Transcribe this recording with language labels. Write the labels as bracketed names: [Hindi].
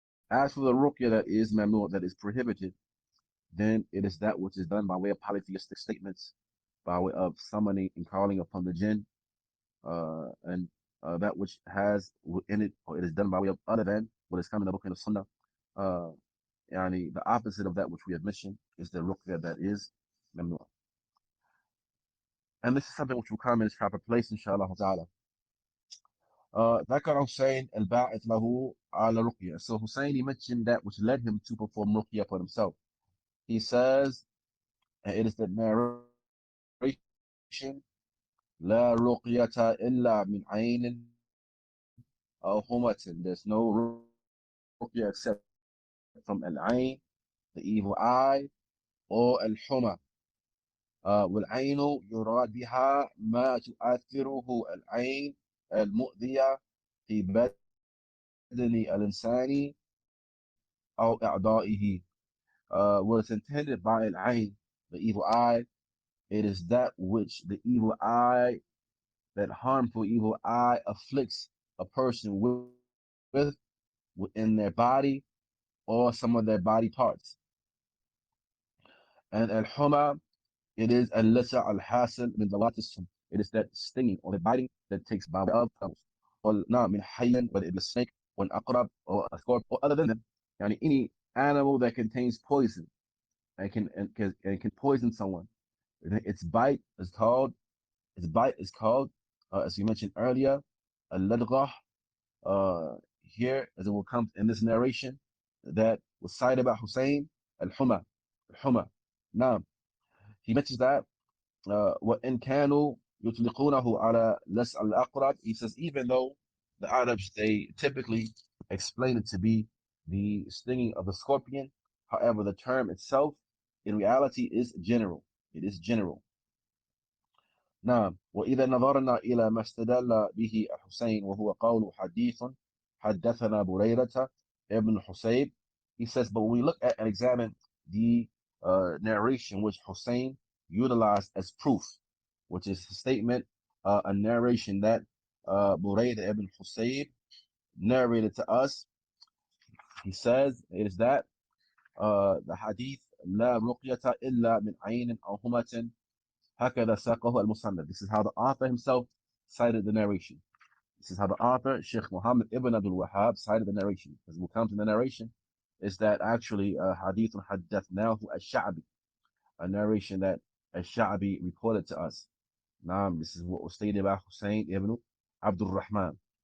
[English] As for the ruqya that is mamnu', that is prohibited, then it is that which is done by way of polytheistic statements, by way of summoning and calling upon the jinn, and that which has in it, or it is done by way of other than what is coming in the book and the sunnah. Uh, the opposite of that which we have mentioned is the ruqya that is mamnu'. And this is something which will come in its proper place, inshallah ta'ala. [Arabic] ذكر حسين الباعث له على رقية. [English] So Hussein, he mentioned that which led him to perform ruqya upon himself. He says, and it is the narration, [Arabic] لا رقية إلا من عين أو حمة. [English] There's no ruqya except from al-ayn, the evil eye, or al-huma. [Arabic] والعين يراد بها ما تؤثره العين المؤذية في بدن الإنسان أو أعضائه. [English] What is intended by al-ayn, the evil eye, it is that which the evil eye, that harmful evil eye afflicts a person with within their body or some of their body parts. And al-huma, it is [Arabic] al-lasa al-hasil min dawatism. [English] It is that stinging or the biting that takes by way of animals. Or min hayyan, whether it is a snake or an aqrab or a scorpion or other than them. Any animal that contains poison and can poison someone. Its bite is called, as you mentioned earlier, al-ladghah. Here, as it will come in this narration that was cited by Hussein, al-huma. Now, he mentions that [Arabic] وَإِنْ كَانُوا يُطْلِقُونَهُ عَلَى لَسْعَ الْأَقْرَبِ. [English] He says, even though the Arabs, they typically explain it to be the stinging of the scorpion, however, the term itself, in reality, is general. It is general. نعم. [Arabic] وإذا نظرنا إلى ما استدل به الحسين وهو قول حديث حدثنا بريرة ابن حسيب. [English] He says, but when we look at and examine the narration which Hussein utilized as proof, which is a statement, a narration that Burayda ibn Husayb narrated to us. He says it is that the hadith [Arabic] لا رقية إلا من عين أو همة هكذا ساقه المصنف. [English] This is how the author himself cited the narration. This is how the author, Shaykh Muhammad ibn Abdul Wahaab, cited the narration. As we'll come to the narration, is that actually [Arabic] hadith haddathnahu al-Sha'bi, [English] a narration that al-Sha'bi reported to us. Naam, this is what was stated by Hussein ibn Abdul Rahman.